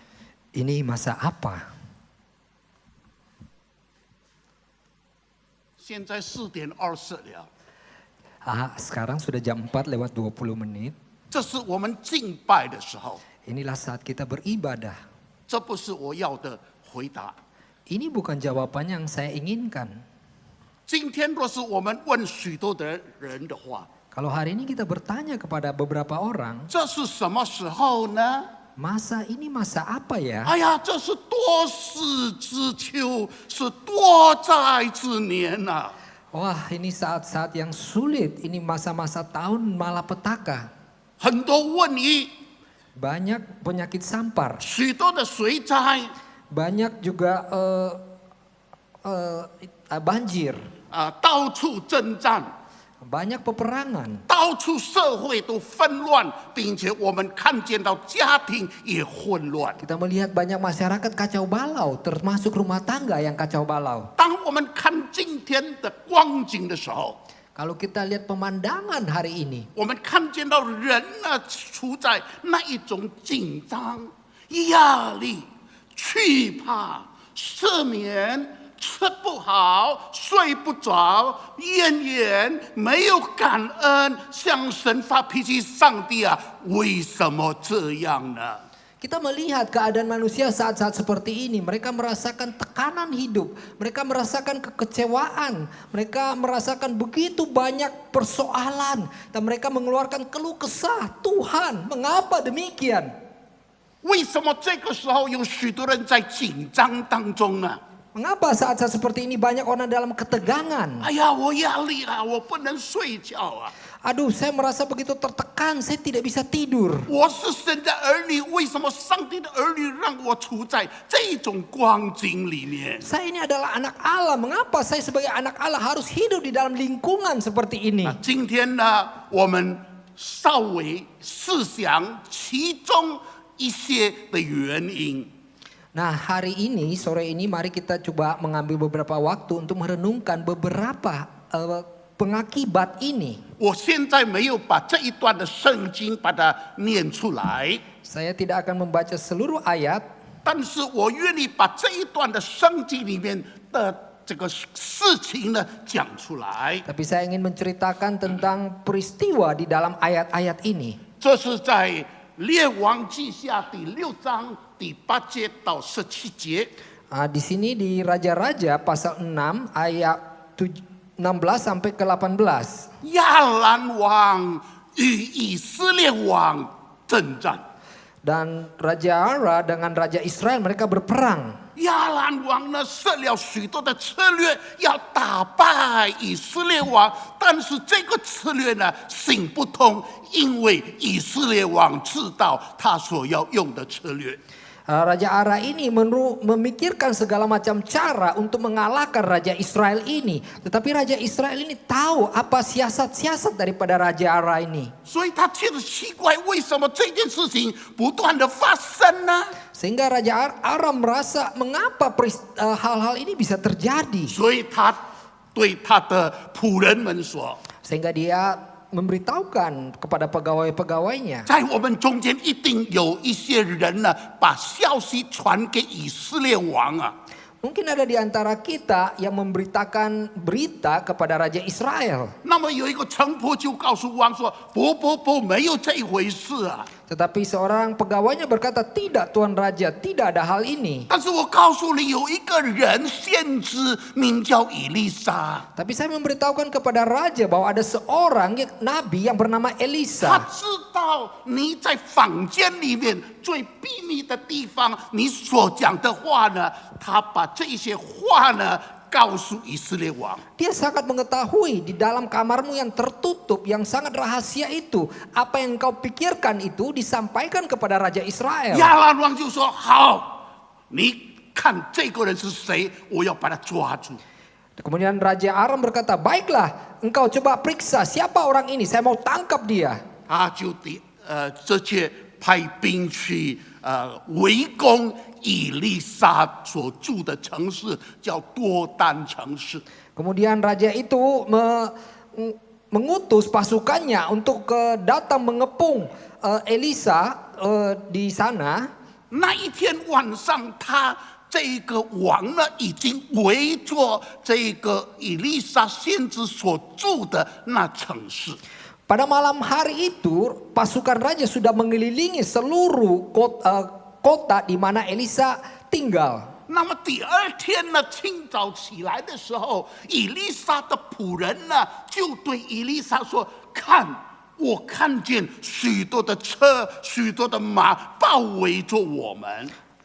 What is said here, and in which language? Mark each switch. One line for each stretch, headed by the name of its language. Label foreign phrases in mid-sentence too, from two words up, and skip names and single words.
Indonesian: Ini masa apa?
Chinese: 现在4点20了。
Indonesian: Sekarang sudah jam 4:20 menit.
Chinese: 这是我们敬拜的时候。
Indonesian: Inilah saat kita beribadah.
Chinese: 这不是我要的回答。
Indonesian: Ini bukan jawaban yang saya inginkan.
Chinese: 今天若是我们问许多的人的话，
Indonesian: Kalau hari ini kita bertanya kepada beberapa orang,
Chinese: 这是什么时候呢？
Indonesian: masa ini masa apa ya?
Chinese: 哎呀，这是多事之秋，是多灾之年呐、
Indonesian: Wah, ini saat-saat yang sulit. Ini masa-masa tahun malapetaka.
Chinese: 很多瘟疫，
Indonesian: Banyak penyakit sampar.
Chinese: 许多的水灾，
Indonesian: Banyak juga banjir,
Chinese: 到处征战，
Indonesian: banyak peperangan.
Chinese: 到处社会都纷乱，并且我们看见到家庭也混乱。
Indonesian: Kita melihat banyak masyarakat kacau balau, termasuk rumah tangga yang kacau balau.
Chinese: 当我们看今天的光景的时候，
Indonesian: Kalau kita lihat pemandangan hari ini,
Chinese: 我们看见到人呢处在那一种紧张、压力、惧怕、失眠、吃不好、睡不着、怨言、没有感恩，向神发脾气。上帝啊，为什么这样呢？
Indonesian: kita melihat keadaan manusia saat-saat seperti ini. Mereka merasakan tekanan hidup, mereka merasakan kekecewaan, mereka merasakan begitu banyak persoalan, dan mereka mengeluarkan keluh kesah. Tuhan, mengapa demikian?
Chinese: 为什么这个时候有许多人在紧张当中呢？
Indonesian: Mengapa saat-saat seperti ini banyak orang dalam ketegangan?
Chinese: 哎呀，我压力了，我不能睡觉啊！
Indonesian: Aduh, saya merasa begitu tertekan, saya tidak bisa tidur.
Chinese: 我是神的儿女，为什么上帝的儿女让我处在这种光景里面？
Indonesian: Saya ini adalah anak Allah, mengapa saya sebagai anak Allah harus hidup di dalam lingkungan seperti ini?
Chinese: 今天呢，我们稍微试想其中一些的原因。
Indonesian: Nah, hari ini, sore ini, mari kita coba mengambil beberapa waktu untuk merenungkan beberapa pengakibat ini.
Chinese: 我现在没有把这一段的圣经把它念出来，
Indonesian: Saya tidak akan membaca seluruh ayat,
Chinese: 但是我愿意把这一段的圣经里面的这个事情呢讲出来。
Indonesian: tapi saya ingin menceritakan tentang peristiwa di dalam ayat-ayat ini.
Chinese: 这是在列王记下第6章第8节到17节。
Indonesian: Di sini di Raja-Raja pasal 6 ayat 16 sampai ke 18.
Chinese: 亚兰王与以色列王征战，
Indonesian: Dan Raja Ara dengan Raja Israel mereka berperang.
Chinese: 亚兰王呢设了许多的策略，要打败以色列王，但是这个策略呢行不通，因为以色列王知道他所要用的策略。
Indonesian: Raja Ara ini memikirkan segala macam cara untuk mengalahkan Raja Israel ini. Tetapi Raja Israel ini tahu apa siasat-siasat daripada Raja Ara ini.
Chinese: 所以他觉得奇怪，为什么这件事情不断的发生呢？
Indonesian: Sehingga Raja Ara merasa mengapa hal-hal ini bisa terjadi.
Chinese: 所以他对他的仆人们说。
Indonesian: Sehingga dia memberitahukan kepada pegawai-pegawainya.
Chinese: 在我们中间一定有一些人呢，把消息传给以色列王啊。
Indonesian: Mungkin ada di antara kita yang memberitakan berita kepada Raja Israel.
Chinese: 那么有一个臣仆就告诉王说：“不，没有这一回事啊！
Indonesian: Tetapi seorang pegawainya berkata, tidak Tuan Raja, tidak ada hal ini.
Chinese: 但是我告诉你，有一个人先知名叫以利沙，
Indonesian: Tapi saya memberitahukan kepada Raja bahwa ada seorang nabi yang bernama
Chinese: 他
Indonesian: Elisa.
Chinese: 知道你在坊间里面最秘密的地方，你所讲的话呢，他把这些话呢告诉以色列王。
Indonesian: Dia sangat mengetahui di dalam kamarmu yang tertutup, yang sangat rahasia itu. Apa yang kau pikirkan itu disampaikan kepada Raja Israel.
Chinese: 亚兰王就说：“好，你看这个人是谁？我要把他抓住。”
Indonesian: Kemudian Raja Aram berkata, baiklah engkau coba periksa siapa orang ini, saya mau tangkap dia.
Chinese: 他就直接派兵去围攻以利沙所住的城市，叫多丹城市。
Indonesian: Kemudian raja itu mengutus pasukannya untuk datang mengepung Elisa di sana.
Chinese: 那一天晚上，他这个王呢，已经围着这个以利沙先知所住的那城市。
Indonesian: Pada malam hari itu pasukan raja sudah mengelilingi seluruh kota di mana Elisa tinggal.
Chinese: 那么第二天呢，清早起来的时候，以利沙的仆人呢，就对以利沙说：“看，我看见许多的车、许多的马包围着我们。”